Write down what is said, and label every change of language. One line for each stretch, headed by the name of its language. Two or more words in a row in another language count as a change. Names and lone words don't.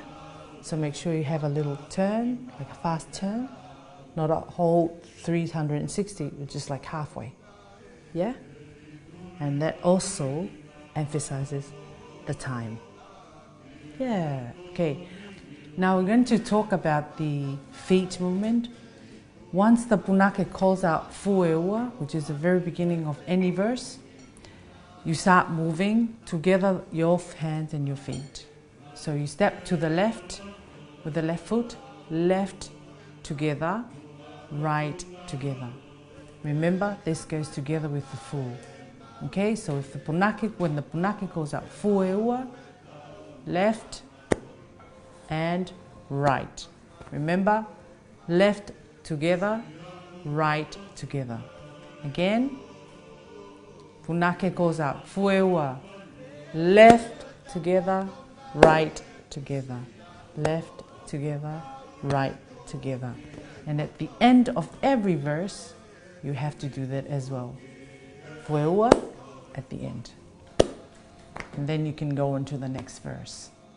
English: So make sure you have a little turn, like a fast turn, not a whole 360, but just like halfway. Yeah? And that also emphasizes the time. Yeah, okay. Now we're going to talk about the feet movement. Once the punake calls out
Tongan: fu e ua,
English: which is the very beginning of any verse, you start moving together your hands and your feet. So you step to the left with the left foot, left together, right together. Remember, this goes together with the fu. Okay, so if when the punake calls out
Tongan: fu e ua,
English: left and right. Remember, left together, right together. Again, punake goes out,
Tongan: fu e ua,
English: left together, right together, left together, right together. And at the end of every verse, you have to do that as well.
Tongan: Fu e ua
English: at the end. And then you can go into the next verse.